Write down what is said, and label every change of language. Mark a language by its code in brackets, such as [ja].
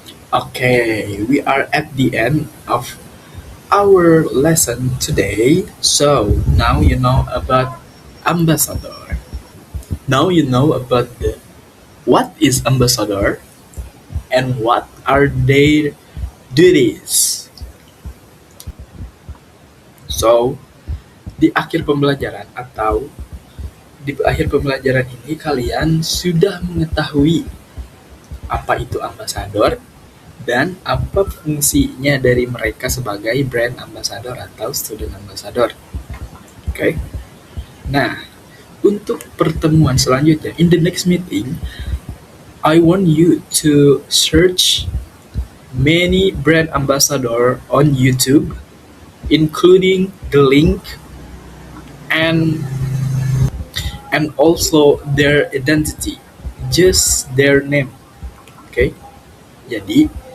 [en] Okay, we are at the end of our lesson today. So now you know about ambassador. Now you know about what is ambassador and what are their duties. [id] So, di akhir pembelajaran ini kalian sudah mengetahui apa itu ambasador dan apa fungsinya dari mereka sebagai brand ambassador atau student ambassador. Oke. Nah, untuk pertemuan selanjutnya, [en] in the next meeting, I want you to search many brand ambassador on YouTube, including the link and also their identity, just their name. Okay? Jadi